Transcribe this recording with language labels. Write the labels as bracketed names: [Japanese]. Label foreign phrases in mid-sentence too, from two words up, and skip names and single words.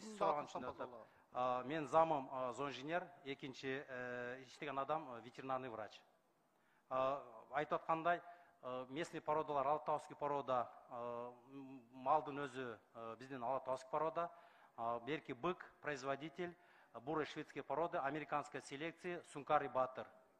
[Kyrgyz] Мен замым зооинженер, экинчи иштеген адам [Russian] ветеринарный врач. [Kyrgyz] Айтып аткандай, местный породалар, [Russian] алатауский порода, [Kyrgyz] малдын өзү биздин [Russian] алатауский порода, [Kyrgyz] берки [Russian] бык, производитель, бурый шведские породы, американской селекции, [Kyrgyz] Сункар и Баттер.